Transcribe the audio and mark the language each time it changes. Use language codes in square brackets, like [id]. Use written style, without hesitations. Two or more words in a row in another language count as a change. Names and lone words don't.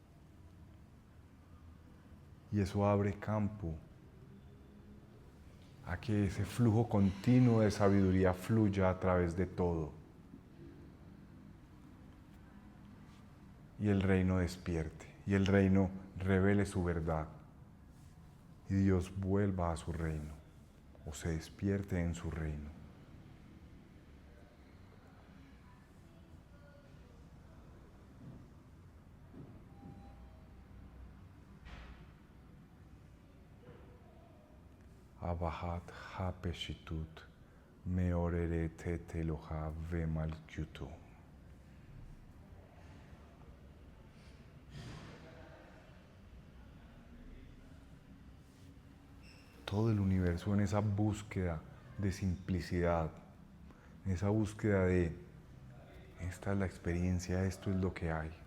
[es] Y eso abre campo a que ese flujo continuo de sabiduría fluya a través de todo. Y el reino despierte, y el reino revele su verdad. Y Dios vuelva a su reino, o se despierte en su reino. [he] אהבת הפשטות מעוררת את אלוה ומלכותו. [es] Todo el universo en esa búsqueda de simplicidad, en esa búsqueda de esta es la experiencia, esto es lo que hay.